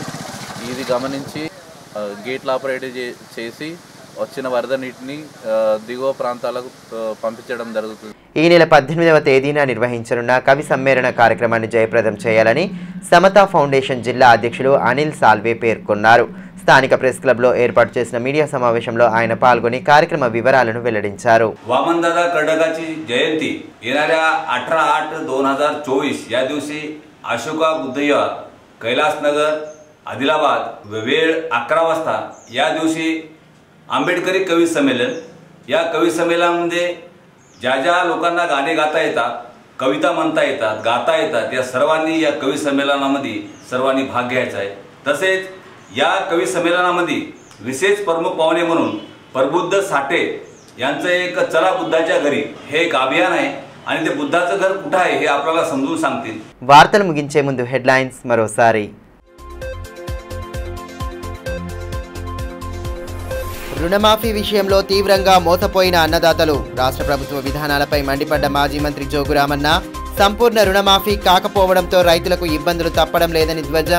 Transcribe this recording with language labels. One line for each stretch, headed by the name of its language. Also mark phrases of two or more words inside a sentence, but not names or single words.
Telugu: ఇది గమనించి గేట్లు ఆపరేట్ చేసి వచ్చిన వరద నీటిని దిగువ ప్రాంతాలకు పంపించడం జరుగుతుంది. ఈ నెల 18వ తేదీన నిర్వహించనున్న కవి సమ్మేళన కార్యక్రమాన్ని జయప్రదం చేయాలని సమతా ఫౌండేషన్ జిల్లా అధ్యక్షులు అనిల్ సాల్వే పేర్కొన్నారు. స్థానిక ప్రెస్ క్లబ్లో ఏర్పాటు చేసిన మీడియా సమావేశంలో ఆయన పాల్గొని కార్యక్రమ వివరాలను వెల్లడించారు.
Marathi: वामनदादा कर्डकाची जयंती येणाऱ्या 18/8/2024 या दिवशी अशोका बुद्धविहार कैलासनगर आदिलाबाद वेळ 11 वाजता या दिवशी आंबेडकरी कवी संमेलन. या कवी संमेलनामध्ये ज्या लोकांना गाणे गाता येतात, कविता म्हणता येतात, गाता येतात, या सर्वांनी या कवी संमेलनामध्ये सर्वांनी भाग घ्यायचा आहे. तसेच या कवी संमेलनामध्ये विशेष प्रमुख पाहुणे म्हणून प्रबुद्ध साठे यांचं एक चला बुद्धाच्या घरी हे एक अभियान आहे आणि ते बुद्धाचं घर कुठं आहे हे आपल्याला समजून सांगतील.
Telugu: వార్తలు ముగించే ముందు హెడ్లైన్స్ మరోసారి. రుణమాఫీ విషయంలో తీవ్రంగా మోసపోయిన అన్నదాతలు. రాష్ట్ర ప్రభుత్వ విధానాలపై మండిపడ్డ మాజీ మంత్రి జోగురామన్న. సంపూర్ణ రుణమాఫీ కాకపోవడంతో రైతులకు ఇబ్బందులు తప్పడం లేదని ధ్వజం.